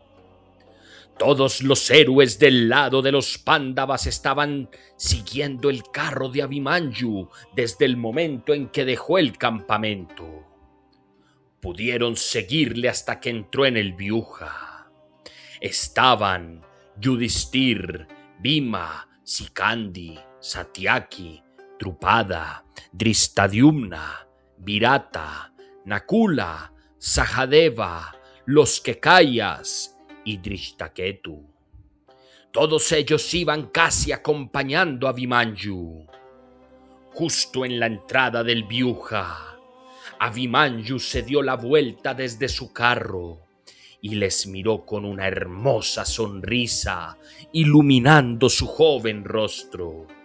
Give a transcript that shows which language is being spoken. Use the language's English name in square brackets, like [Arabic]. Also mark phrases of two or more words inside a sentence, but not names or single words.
[Spanish] Todos los héroes del lado de los Pándavas estaban siguiendo el carro de Abhimanyu desde el momento en que dejó el campamento. Pudieron seguirle hasta que entró en el Vyuja. Estaban Yudhishthir, Bhima, Sikandi, Satyaki, Drupada, Drishtadyumna, Virata, Nakula, Sahadeva, los Kekayas y Drishtaketu. Todos ellos iban casi acompañando a Abhimanyu. Justo en la entrada del Vyuja, Abhimanyu se dio la vuelta desde su carro y les miró con una hermosa sonrisa iluminando su joven rostro.